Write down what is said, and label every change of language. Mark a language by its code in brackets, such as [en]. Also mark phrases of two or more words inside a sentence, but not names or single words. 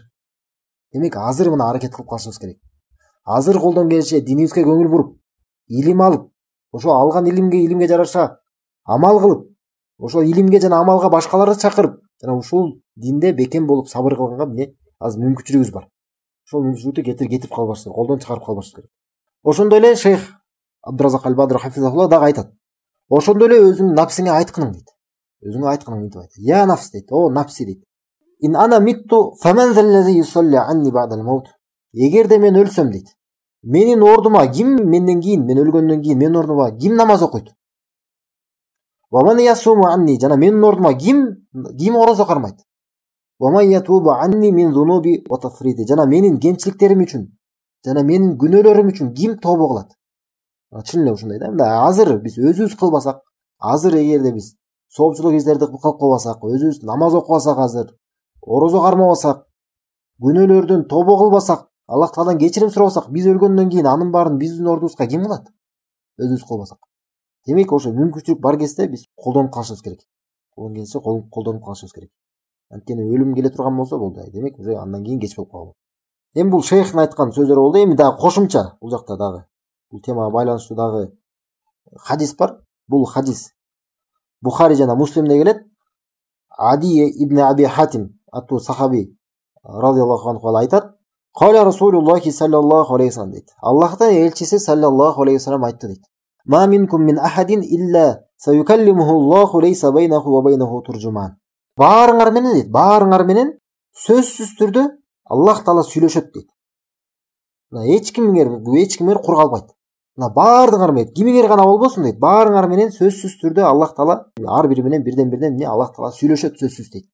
[ky] Демек азыр мына аракет кылып калышыбыз керек. Азыр колдон келиши динибизге көңүл буруп, илим алып, ошо алган илимге жараша амал кылып, ошо илимге жана амалга башкаларды чакырып, жана ушул динде бекем болуп сабыр кылганга эмне азыр мүмкүнчүлүгүбүз бар. Ошол мүмкүнчүлүктү кетирип калбашыбыз, колдон чыгарып калбашыбыз керек. Ошондой эле шейх Абдуразак аль-Бадр хафизахулла дагы айтат. Ошондой эле өзүң напсиңе айткының дейт. Өзүңө айткының мынтип айт. [ar] يا نفس [ky] дейт. О напси дейт. [ar] إن أنا مت فمن ذا الذي يصلي عني بعد الموت. [ky] Эгерде мен өлсөм дейт. Менин ордума ким менден кийин, мен өлгөндөн кийин менин ордума ким намаз окуйт? [ar] ومن يصوم عني, [ky] жана менин ордума ким орозо кармайт? [ar] ومن يتوب عني من ذنوبي وتفريطي, [ky] жана менин кемчиликтерим үчүн, жана менин күнөөлөрүм үчүн ким тобо кылат? Чын эле ушундай да. Мында азыр биз өзүбүз кылбасак, азыр эгерде биз соопчулук иштерди кылып калбасак, өзүбүз намаз окубасак, азыр орозо кармабасак, күнөөлөрдөн тобо кылбасак, Аллах Тааладан кечирим сурабасак, биз өлгөндөн кийин анын баарын биздин ордубузга ким кылат? Өзүбүз кылбасак. Демек ошо мүмкүнчүлүк бар кезде биз колдонуп калышыбыз керек. Колдонуп калышыбыз керек. Анткени өлүм келе турган болсо болду. Демек уже андан кийин кеч болуп калат. Эми бул шейхтин айткан сөздөрү болду. Эми дагы кошумча бул жакта дагы бул темага байланыштуу дагы хадис бар. Бул хадис Бухари жана Муслимде келет. Ади ибн Аби Хатим аттуу сахаби [ar] رضي الله عنه [ky] айтат. [ar] قال رسول الله صلى الله عليه وسلم дейт. [ky] Аллахтын элчиси [ar] صلى الله عليه وسلم [ky] айтты дейт. [ar] ما منكم من أحد إلا سيكلمه الله ليس بينه وبينه ترجمان. [ky] Баарыңар менен дейт, баарыңар менен сөзсүз түрдө Аллах Таала сүйлөшөт дейт. Эч кимиңер кур калбайт. Баардыгыңар менен, кимиңер гана болбосун дейт, баарыңар менен сөзсүз түрдө Аллах Таала ар бири менен бирден Аллах Таала сүйлөшөт сөзсүз дейт.